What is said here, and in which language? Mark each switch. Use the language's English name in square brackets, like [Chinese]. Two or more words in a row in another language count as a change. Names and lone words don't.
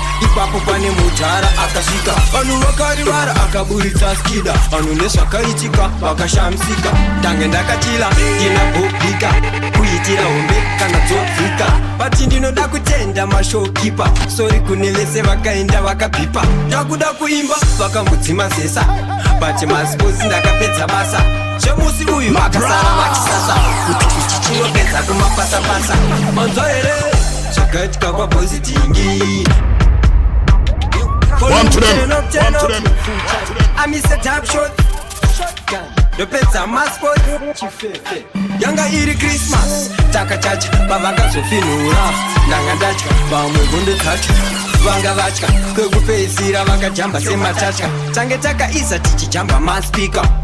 [Shona] ipapo pane mutara akasvika, vanhu vakarivara, akaburitsa skida, vanhu nezvakaitika, vakashamisika, tange ndakachila, ndina bhobhika, kuitira hombe kana dzovhika, but ndinoda kutenda mashokipa, sori kune vese vakaenda vakabhipa, ndakuda kuimba, vakambodzima zesa, but masports ndakapedza basa, zvemusi uyu vakasara vachisasa, kuti ichi chinopedza kumapasapasa, manzwa here, zvakaitika kwaBoys Tingi. [English] One to them, one to them. I'm Mr. Top Shot. [Shona] Ndopedza masport. Yanga iri Christmas, takachacha, pavakazofinhura, ndanga ndatya, vamwe hondo dzacho, vanga vatya, kwekupedzisira vakajamba sematatya, tange takaisa tichijamba maspika,